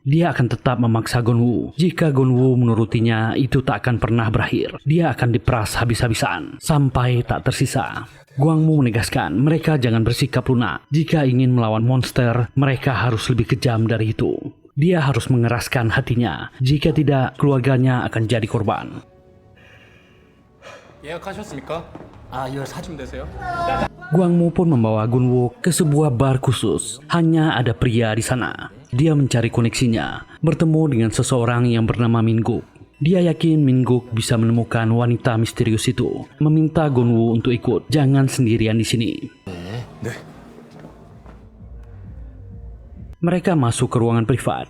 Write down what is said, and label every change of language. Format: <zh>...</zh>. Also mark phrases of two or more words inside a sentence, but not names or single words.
<id>Dia akan tetap memaksa Gonwoo. Jika Gonwoo menurutinya, itu tak akan pernah berakhir. Dia akan diperas habis-habisan sampai tak tersisa. Gwangmu menegaskan mereka jangan bersikap lunak. Jika ingin melawan monster, mereka harus lebih kejam dari itu. Dia harus mengeraskan hatinya. Jika tidak, keluarganya akan jadi korban.</id> <ko>예약하셨습니까? 아, 이걸 사주면 되세요?</ko> <id>Gwangmu pun membawa Gunwoo ke sebuah bar khusus. Hanya ada pria di sana. Dia mencari koneksinya, bertemu dengan seseorang yang bernama Min-guk. Dia yakin Min-guk bisa menemukan wanita misterius itu. Meminta Gunwoo untuk ikut, jangan sendirian di sini. Mereka masuk ke ruangan privat.</id>